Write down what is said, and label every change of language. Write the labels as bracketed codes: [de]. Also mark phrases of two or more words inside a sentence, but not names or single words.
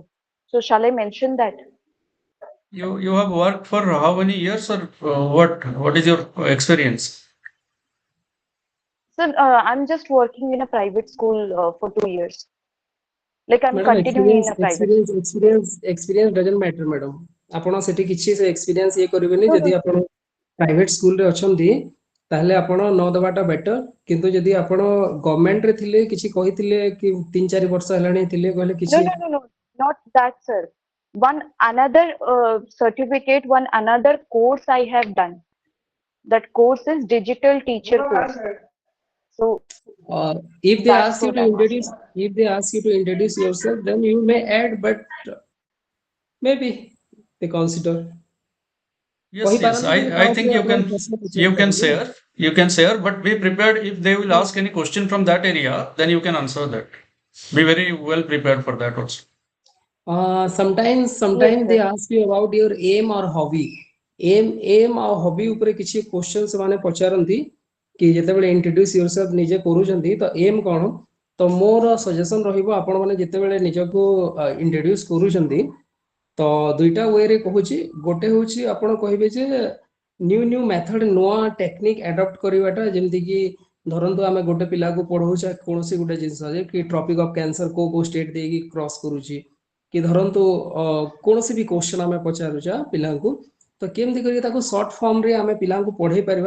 [en] So, shall I mention that? You have worked for how many years or what is your experience? So, I'm just working in a private school for 2 years. Like I'm ମ୍ୟାଡାମ continuing in a private school. experience doesn't matter madam. [or] ଆପଣ ସେଠି କିଛି ସେ ଏକ୍ସପିରିଏନ୍ସ ଇଏ କରିବେନି [en] No, [or] ଯଦି [en] no. [or] ଆପଣ ପ୍ରାଇଭେଟ ସ୍କୁଲରେ ଅଛନ୍ତି ତାହେଲେ ଆପଣ ନ ଦେବାଟା ବେଟର। କିନ୍ତୁ ଯଦି ଆପଣ ଗଭର୍ଣ୍ଣମେଣ୍ଟରେ ଥିଲେ କିଛି କହିଥିଲେ କି 3-4 ବର୍ଷ ହେଲାଣି ଥିଲେ କହିଲେ [en] No, [or] କିଛି [en] no, no, no, not that, sir. One another certificate, one another course I have done. That course is digital teacher course. So if they that's ask you what to I'm introduce asking. if they ask you to introduce yourself then you may add but maybe they consider Yes, I think you can share, but be prepared if they will ask any question from that area, then you can answer that. Be very well prepared for that also. sometimes Yes, they sir. ask you about your aim or hobby. [or] aim ଆଉ hobby ଉପରେ କିଛି question ସେମାନେ ପଚାରନ୍ତି କି ଯେତେବେଳେ [en] introduce yourself [or] ନିଜେ କରୁଛନ୍ତି ତ aim କଣ। ତ ମୋର ସଜେସନ ରହିବ ଆପଣ ମାନେ ଯେତେବେଳେ ନିଜକୁ introduce କରୁଛନ୍ତି ତ ଦୁଇଟା ୱେରେ କହୁଛି। ଗୋଟେ ହଉଛି ଆପଣ କହିବେ ଯେ [en] new method [or] ନୂଆ ଟେକ୍ନିକ ଆଡପ୍ଟ କରିବାଟା ଯେମିତି କି ଧରନ୍ତୁ ଆମେ ଗୋଟେ ପିଲାକୁ ପଢଉଛେ କୌଣସି ଗୋଟେ ଜିନିଷ ଯେ କି ଟ୍ରପିକ ଅଫ କ୍ୟାନ୍ସର କୋଉ ଷ୍ଟେଟ ଦେଇକି କ୍ରସ କରୁଛି କି ଧରନ୍ତୁ କୌଣସି ବି କ୍ୱେଶ୍ଚନ ଆମେ ପଚାରୁଛେ ପିଲାଙ୍କୁ ତ କେମିତି କରିକି ତାକୁ ସର୍ଟ ଫର୍ମରେ ଆମେ ପିଲାଙ୍କୁ ପଢେଇ ପାରିବା।